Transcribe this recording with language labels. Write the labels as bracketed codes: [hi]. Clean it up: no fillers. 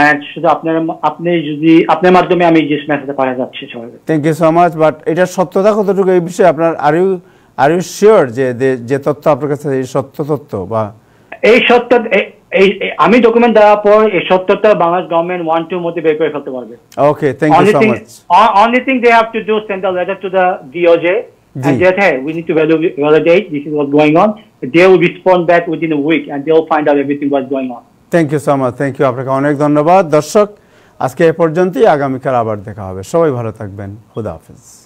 [bn] শুধু আপনার মাধ্যমে আমি যে মেসেজটা পাঠিয়ে যাচ্ছি সবাইকে। [en] Thank you so much. [bn] But এটার সত্যতা কতটুকু এই বিষয়ে আপনার [en] are you sure [bn] যে তথ্য আপনার কাছে এই সত্য তথ্য? বা এই সত্য আমি ডকুমেন্ট দেওয়ার পর এই সত্যটা বাংলাদেশ গভর্নমেন্ট 1-2 মধ্যে বের করে ফেলতে পারবে। [en] Okay, thank you so much. Only thing they have to do, send a letter to the DOJ and say, hey, we need to validate, this is what's going on. They will respond back within a week and they will find out everything what's going on. Thank you so much. Thank you, [bn] আপনাকে অনেক ধন্যবাদ। দর্শক, আজকে এ পর্যন্তই, আগামীকাল আবার দেখা হবে। সবাই ভালো থাকবেন। খুদা হাফেজ।